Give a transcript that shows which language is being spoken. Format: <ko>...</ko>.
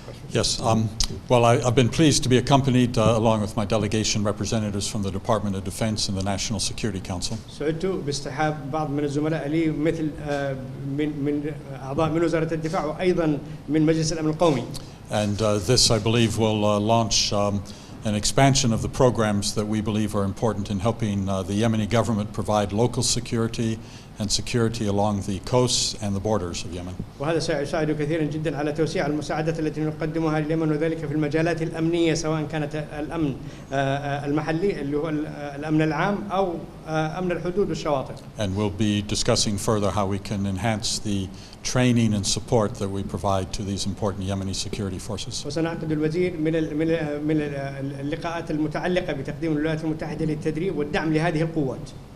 <en>Yes, well, I've been pleased to be accompanied along with my delegation representatives from the Department of Defense and the National Security Council.</en> <ar>سعدت باصطحاب بعض من الزملاء لي مثل من أعضاء من وزارة الدفاع وأيضا من مجلس الأمن القومي.</ar> <en>And this, I believe, will launch an expansion of the programs that we believe are important in helping the Yemeni government provide local security and security along the coasts and the borders of Yemen.</en> <ar>وهذا سيساعد كثيرا جدا على توسيع المساعدات التي نقدمها لليمن، وذلك في المجالات الأمنية، سواء كانت الأمن المحلي اللي هو الأمن العام أو أمن الحدود والشواطئ.</ar> <en>And we'll be discussing further how we can enhance the training and support that we provide to these important Yemeni security forces.</en> <ar>وسنعقد الوزير من اللقاءات المتعلقة بتقديم الولايات المتحدة للتدريب والدعم لهذه القوات.</ar>